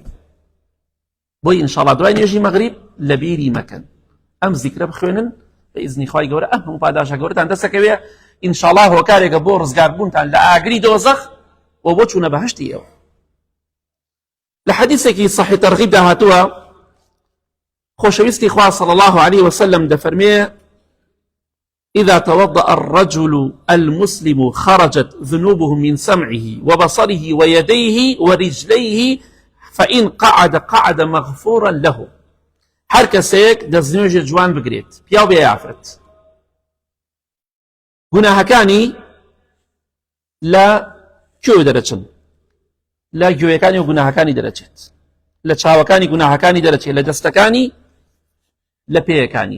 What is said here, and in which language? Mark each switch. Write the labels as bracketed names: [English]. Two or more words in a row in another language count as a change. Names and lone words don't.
[Central Kurdish] بۆی [Arabic] ئینشاڵڵا [Central Kurdish] دوای نوێژی مەغریب لە بیری مەکەن ئەم زیکرە بخوێنن بە ئیزنی خوای گەورە ئەم هەموو پاداشە گەورەتان دەسەکەوێ. [Arabic] ئینشاڵڵا [Central Kurdish] هۆکارێکە بۆ ڕزگاربوونتان لە ئاگری دۆزەخ و بۆ چوونە بەهەشتی ئێوە. لە حەدیثێکی صحیح تەرغیب داهاتووە خۆشەویستی خوا [Arabic] صلی الله عليه وسلم دەفەرمێ: إذا توضأ الرجل المسلم خرجت ذنوبه من سمعه وبصره ويديه ورجليه فإن قعد مغفورا له. [Central Kurdish] هەر کەسێک دەستنوێژی جوان بگرێت، پیا و بێ یافرەت، گوناهەکانی لە کوێ دەرەچن؟ لە گوێیەکانی و گوناهەکانی دەرەچێت، لە چاوەکانی گوناهەکانی دەرەچێت، لە دەستەکانی، لە پێیەکانی.